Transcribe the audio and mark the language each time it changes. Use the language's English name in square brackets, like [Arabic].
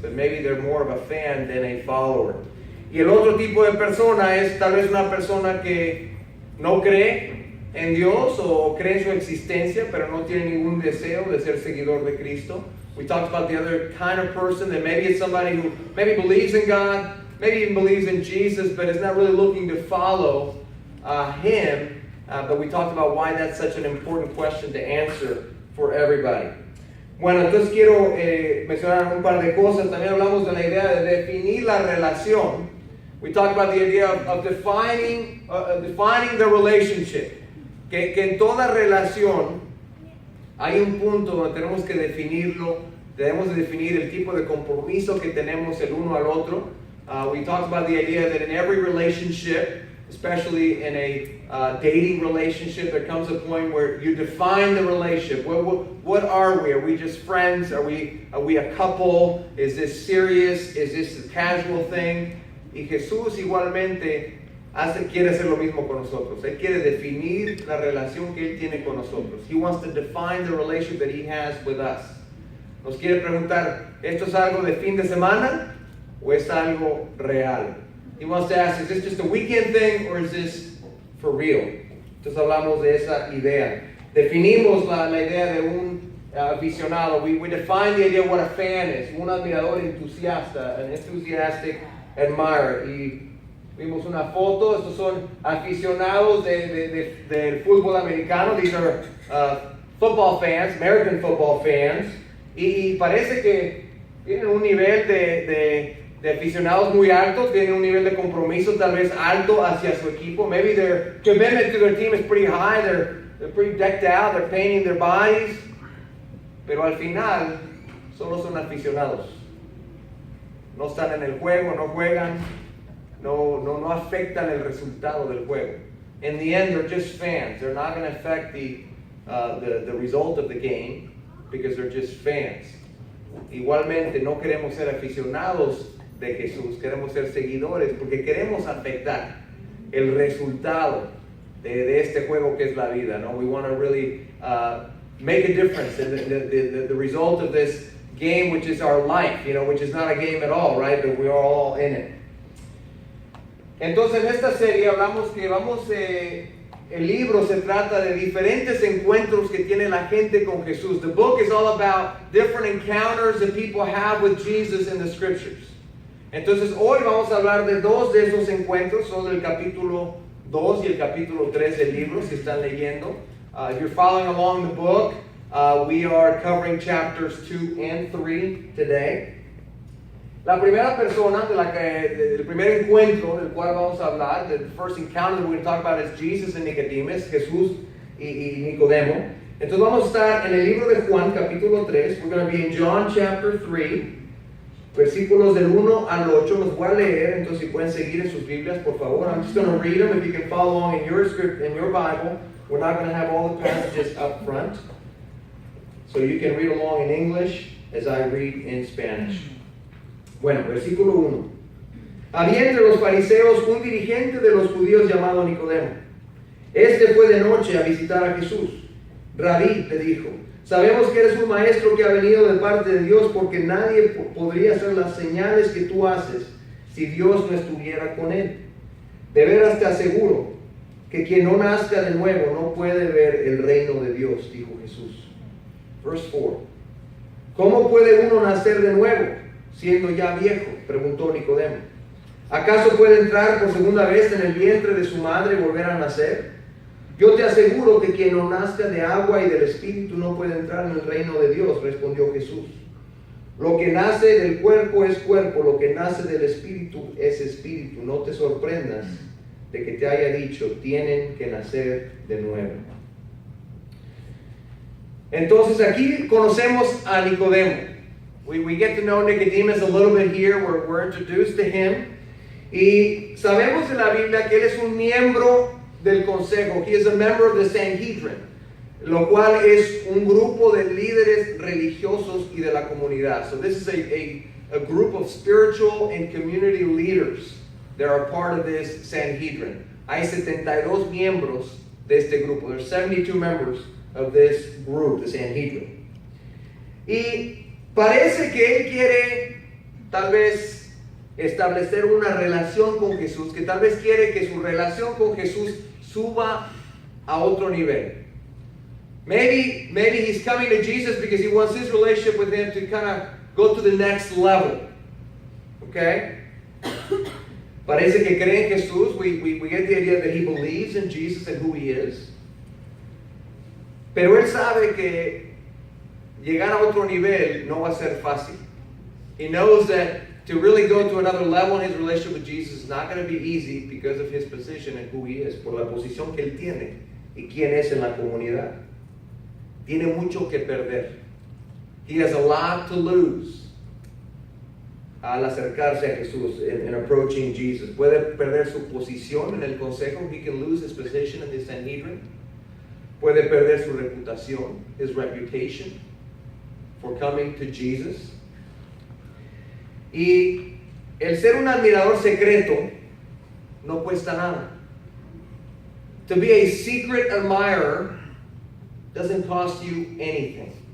[English] But maybe they're more of a fan than a follower. [Spanish] Y el otro tipo de persona es tal vez una persona que no cree en Dios o cree en su existencia, pero no tiene ningún deseo de ser seguidor de Cristo. [English] We talked about the other kind of person, that maybe it's somebody who maybe believes in God, maybe even believes in Jesus, but is not really looking to follow Him. But we talked about why that's such an important question to answer for everybody. [Spanish] Bueno, entonces quiero mencionar un par de cosas. También hablamos de la idea de definir la relación. [English] We talked about the idea of defining the relationship. [Spanish] Que en toda relación hay un punto donde tenemos que definirlo. Debemos de definir el tipo de compromiso que tenemos el uno al otro. [English] We talked about the idea that in every relationship, especially in a dating relationship, there comes a point where you define the relationship. What are we? Are we just friends? Are we a couple? Is this serious? Is this a casual thing? [Spanish] Y Jesús igualmente quiere hacer lo mismo con nosotros. Él quiere definir la relación que Él tiene con nosotros. [English] He wants to define the relationship that He has with us. [Spanish] Nos quiere preguntar, ¿esto es algo de fin de semana o es algo real? [English] He wants to ask, is this just a weekend thing or is this for real? [Spanish] Entonces hablamos de esa idea. Definimos la idea de un aficionado. [English] We define the idea of what a fan is. [Spanish] Un admirador entusiasta, [English] an enthusiastic admirer. [Spanish] Y vimos una foto. Estos son aficionados del fútbol americano. [English] These are football fans, American football fans. [Spanish] Y parece que tienen un nivel de aficionados muy altos, tienen un nivel de compromiso tal vez alto hacia su equipo. [English] Maybe their commitment to their team is pretty high, they're pretty decked out, they're painting their bodies. [Spanish] Pero al final, solo son aficionados. No están en el juego, no juegan, no afectan el resultado del juego. [English] In the end, they're just fans. They're not going to affect the result of the game because they're just fans. [Spanish] Igualmente, no queremos ser aficionados de Jesús, queremos ser seguidores porque queremos afectar el resultado de este juego que es la vida, ¿no? [English] We want to really make a difference in the result of this game, which is our life, which is not a game at all, right? But we are all in it. [Spanish] Entonces, en esta serie hablamos que el libro se trata de diferentes encuentros que tiene la gente con Jesús. [English] The book is all about different encounters that people have with Jesus in the scriptures. [Spanish] Entonces hoy vamos a hablar de dos de esos encuentros, son el capítulo 2 y el capítulo 3 del libro, si están leyendo. [English] If you're following along the book, we are covering chapters 2 and 3 today. [Spanish] La primera persona, del primer encuentro del cual vamos a hablar, [English] the first encounter that we're going to talk about is Jesus and Nicodemus, [Spanish] Jesús y Nicodemo. Entonces vamos a estar en el libro de Juan, capítulo 3. [English] We're going to be in John chapter 3, [Spanish] versículos del 1 al 8. Los voy a leer, entonces si pueden seguir en sus Biblias, por favor. [English] I'm just going to read them. If you can follow along in your script, in your Bible. We're not going to have all the passages up front. So you can read along in English as I read in Spanish. [Spanish] Bueno, versículo 1. Había entre los fariseos un dirigente de los judíos llamado Nicodemo. Este fue de noche a visitar a Jesús. Rabí, le dijo, sabemos que eres un maestro que ha venido de parte de Dios, porque nadie podría hacer las señales que tú haces si Dios no estuviera con él. De veras te aseguro que quien no nazca de nuevo no puede ver el reino de Dios, dijo Jesús. [English] Verse 4. [Spanish] ¿Cómo puede uno nacer de nuevo, siendo ya viejo? Preguntó Nicodemo. ¿Acaso puede entrar por segunda vez en el vientre de su madre y volver a nacer? Yo te aseguro que quien no nazca de agua y del Espíritu no puede entrar en el reino de Dios, respondió Jesús. Lo que nace del cuerpo es cuerpo, lo que nace del Espíritu es Espíritu. No te sorprendas de que te haya dicho, tienen que nacer de nuevo. Entonces aquí conocemos a Nicodemo. [English] We get to know Nicodemus a little bit here. We're introduced to him. [Spanish] Y sabemos en la Biblia que él es un miembro del consejo. [English] He is a member of the Sanhedrin, [Spanish] lo cual es un grupo de líderes religiosos y de la comunidad. [English] So this is a group of spiritual and community leaders that are part of this Sanhedrin. [Spanish] Hay 72 miembros de este grupo. [English] There's 72 members of this group, the Sanhedrin. [Spanish] Y parece que él quiere tal vez establecer una relación con Jesús, que tal vez quiere que su relación con Jesús suba a otro nivel. [English] Maybe he's coming to Jesus because he wants his relationship with him to kind of go to the next level. Okay? [Spanish] Parece que cree en Jesús. [English] We get the idea that he believes in Jesus and who he is. [Spanish] Pero él sabe que llegar a otro nivel no va a ser fácil. [English] He knows that to really go to another level in his relationship with Jesus is not going to be easy because of his position and who he is, [Spanish] por la posición que él tiene y quién es en la comunidad. Tiene mucho que perder. [English] He has a lot to lose [Spanish] al acercarse a Jesús, [English] in approaching Jesus. [Spanish] Puede perder su posición en el consejo. [English] He can lose his position in the Sanhedrin. [Spanish] Puede perder su reputación, [English] his reputation, for coming to Jesus. [Spanish] Y el ser un admirador secreto no cuesta nada. [English] To be a secret admirer doesn't cost you anything.